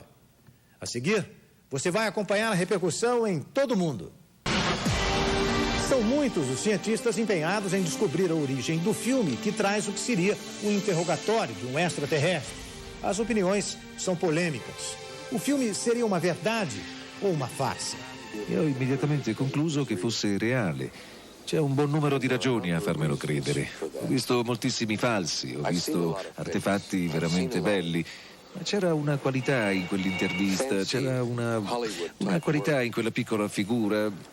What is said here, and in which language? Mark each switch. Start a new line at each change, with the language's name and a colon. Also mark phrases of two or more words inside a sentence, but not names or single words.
Portuguese: A seguir, você vai acompanhar a repercussão em todo o mundo. São muitos os cientistas empenhados em descobrir a origem do filme que traz o que seria o interrogatório de um extraterrestre. As opiniões são polêmicas. O filme seria uma verdade ou uma farsa?
Italian: Io ho immediatamente concluso che fosse reale. C'è un buon numero di ragioni a farmelo credere. Ho visto moltissimi falsi, ho visto artefatti veramente belli. Ma c'era una qualità in quell'intervista, c'era una qualità in quella piccola figura.